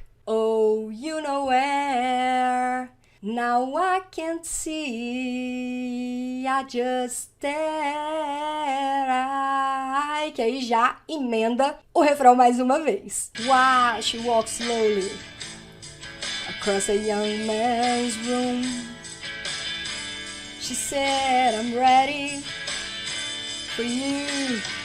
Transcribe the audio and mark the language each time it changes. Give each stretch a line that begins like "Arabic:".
English: Oh, you know where. Now I can't see, I just stare.
Portuguese: Ai, que aí já emenda o refrão mais uma vez.
English: While she walks slowly across a young man's room, she said, I'm ready for you.